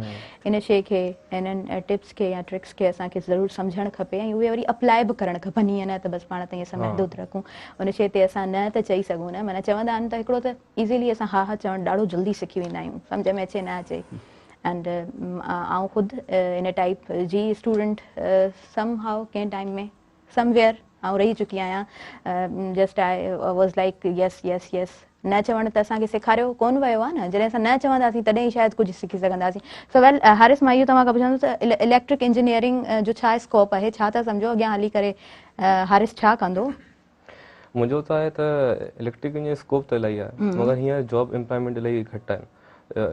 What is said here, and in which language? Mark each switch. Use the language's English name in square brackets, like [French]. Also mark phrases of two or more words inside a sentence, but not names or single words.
[Sindhi] इन शइ खे, इन्हनि टिप्स खे या ट्रिक्स खे असांखे ज़रूरु सम्झणु खपे ऐं उहे वरी अप्लाए बि करणु खपनि। ईअं न त बसि पाण त ईअं महदूद रखूं, उन शइ ते असां न त चई सघूं न। माना चवंदा आहिनि त हिकिड़ो त ईज़िली असां हा हा चवणु ॾाढो जल्दी सिखी वेंदा आहियूं, सम्झ में अचे न अचे। एंड आउं ख़ुदि इन टाइप जी [English] student some how [Sindhi] कंहिं टाइम में समवेयर आउं रही चुकी आहियां। [English] just I was like yes yes yes, [Sindhi] न चवणु त असांखे सेखारियो कोन वियो आहे न। जॾहिं असां न चवंदासीं तॾहिं ई शायदि कुझु सिखी सघंदासीं। [English] so well [Sindhi] हारिस, मां इहो तव्हां खां पुछंदसि त [English] electric engineering [Sindhi] जो छा स्कोप आहे, छा था सम्झो अॻियां हली करे हारिस छा कंदो? मुंहिंजो त आहे त इलेक्ट्रिक जो स्कोप त इलाही आहे, मगर हीअं [English] job employment [Sindhi] इलाही घटि आहिनि।